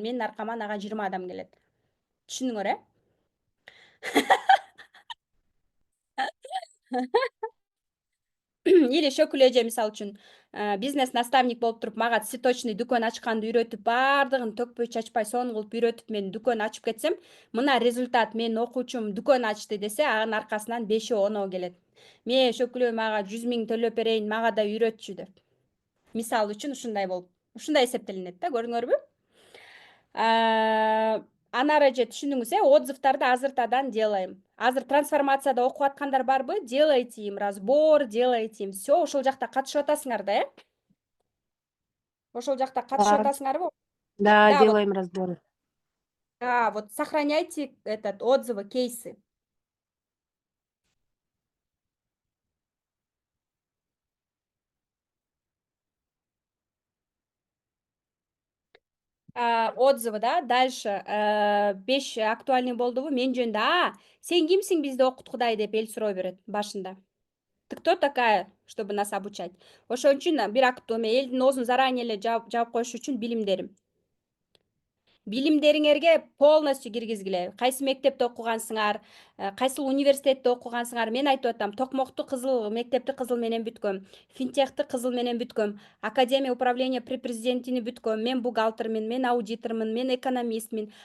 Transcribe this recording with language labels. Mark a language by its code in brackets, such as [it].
[ky] Менин аркама ага 20 адам келет. Түшүндүңөр, Или Шөкүл эже мисалы үчүн бизнес наставник болуп туруп мага цветочный дүкөн ачканды үйрөтүп, бардыгын төкпөй чачпай сонун кылып үйрөтүп мен дүкөн ачып кетсем, мына результат менин окуучум дүкөн ачты десе, анын аркасынан 5-10 келет. Мен Шөкүл мага 100 000 төлөп берейин, мага да үйрөтчү деп. Мисалы үчүн ушундай болуп, ушундай эсептелинет да, көрдүңөрбү? Ана эже түшүндүңүз, отзывдарды азыртадан делаем. Азыр трансформацияда окуп аткандар барбы? [ru] Делайте им разбор, делайте им все. [ky] Ошол жакта катышып атасыңар да, Ошол жакта катышып атасыңарбы? [ru] Да, Да, вот. делаем разборы. Да, вот сохраняйте этот отзывы, кейсы. Отзывы, да, дальше 5 актуальный [ky] болдубу мен жөнүндө. Сен кимсиң бизди окуткудай деп эл суроо берет башында. [ru] Ты кто такая, чтобы нас обучать? [ky] Ошон үчүн бир элдин оозун заранее эле жаап коюш үчүн билимдерим. Билимдериңерге полностью киргизгиле. Кайсы мектепте окугансыңар, кайсы университетте окугансыңар. Мен айтып атам, токмокту кызыл, мектепти кызыл менен бүткөм, финтехти кызыл менен бүткөм, академия управления при президентини бүткөм, мен бухгалтермин, мен аудитормун, мен экономистмин.